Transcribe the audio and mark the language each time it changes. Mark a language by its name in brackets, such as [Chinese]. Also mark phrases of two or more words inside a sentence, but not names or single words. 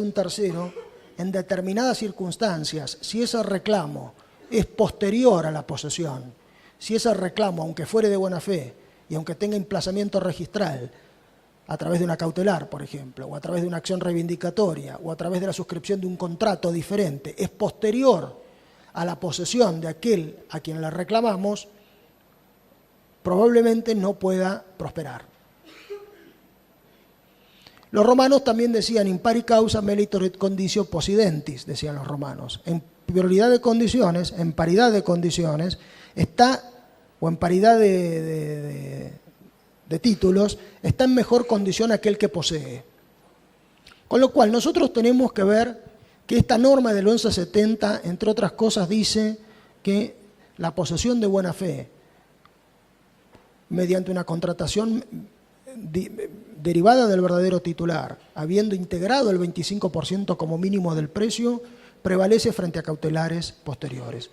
[Spanish] un tercero, en determinadas circunstancias, si ese reclamo es posterior a la posesión, si ese reclamo, aunque fuere de buena fe y aunque tenga emplazamiento registral, a través de una cautelar, por ejemplo, o a través de una acción reivindicatoria, o a través de la suscripción de un contrato diferente, es posterior a la posesión de aquel a quien le reclamamos, probablemente no pueda prosperar. Los romanos también decían [Latin] in pari causa melitor et conditio possidentis, [Spanish] decían los romanos. En prioridad de condiciones, en paridad de condiciones, está, o en paridad de títulos, está en mejor condición aquel que posee. Con lo cual nosotros tenemos que ver que esta norma del 1170, entre otras cosas, dice que la posesión de buena fe, mediante una contratación derivada del verdadero titular, habiendo integrado el 25% como mínimo del precio, prevalece frente a cautelares posteriores.